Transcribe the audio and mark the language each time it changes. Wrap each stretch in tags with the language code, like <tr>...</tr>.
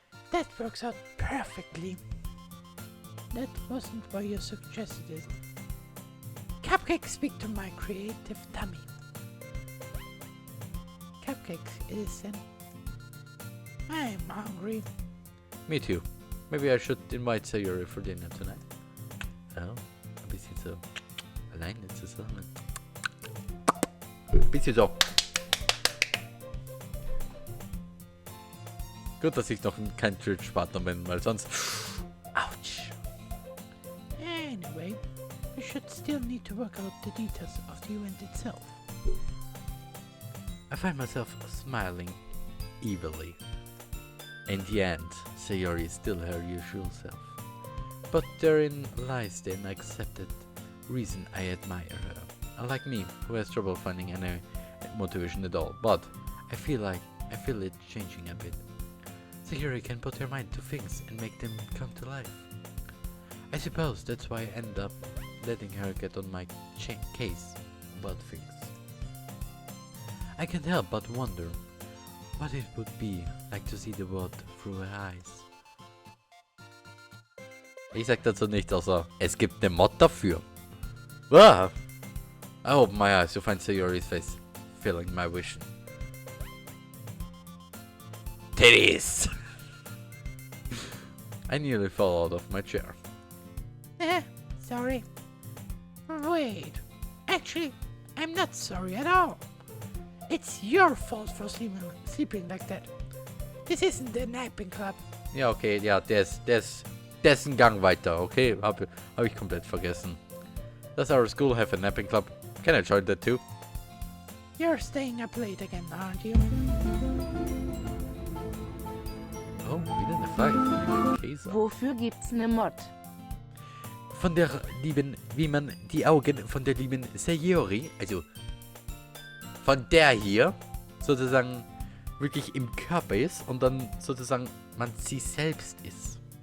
<en>That works out perfectly. That wasn't why you suggested it. Cupcakes speak to my creative tummy. Cupcakes it is then. I'm hungry. Me too. Maybe I should invite Sayuri for dinner tonight.</en> <de>Oh, ein bisschen so alleine zusammen. Ein bisschen so. Gut, dass ich noch kein Twitch-Partner bin, weil sonst...</de> <en>Ouch. Anyway, we should still need to work out the details of the event itself. I find myself smiling evilly. In the end, Sayori is still her usual self. But therein lies the unaccepted reason I admire her. Unlike me, who has trouble finding any motivation at all. But I feel it changing a bit. Sayori can put her mind to things and make them come to life. I suppose that's why I end up letting her get on my case about things. I can't help but wonder what it would be like to see the world through her eyes.</en> <de>Ich sag dazu nichts außer, es gibt eine Mod dafür. Ah!</de> <en>I open my eyes to find Sayori's face, filling my vision. Titties! I nearly fell out of my chair. Sorry. Wait. Actually, I'm not sorry at all. It's your fault for sleeping like that. This isn't a napping club.</en> <de>Ja, okay, ja, der ist ein Gang weiter, okay? Hab ich komplett vergessen.</de> <en>Does our school have a napping club? Can I join that too? You're staying up late again, aren't you?</en> <de>Oh, wieder eine Frage von Käse. Wofür gibt's ne Mod? Von der lieben, wie man die Augen von der lieben Sayori, also von der hier, sozusagen wirklich im Körper ist und dann sozusagen man sie selbst ist.</de>